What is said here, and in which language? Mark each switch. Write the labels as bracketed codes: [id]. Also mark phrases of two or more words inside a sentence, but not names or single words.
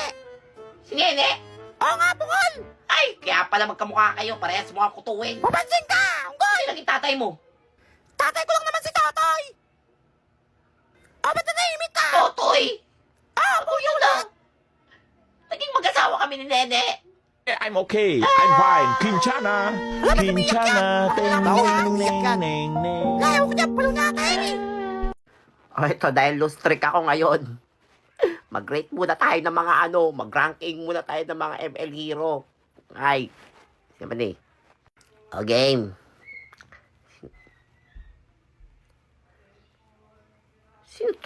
[tl] Si Nene? Oo nga, bukol! Ay! Kaya pala magkamukha kayo. Parehas mo ang kutuwin. Mapansin ka! Unggoy! Sino naging tatay mo? Tatay ko lang naman si Totoy! O, ba't nanahimik ka? Totoy! Ah, Kuya lang! Naging mag-asawa kami ni Nene. [en] I'm okay. I'm fine. Kinchana. Kinchana. Ting, ning, ning, ning, ning. [tl] Ayaw ko dyan, palo na kayo eh! O ito, dahil [en] loose streak [tl] ako ngayon. Mag-rate muna tayo ng mga mag-ranking muna tayo ng mga ML hero. Ay, naman eh. O game. Sino to?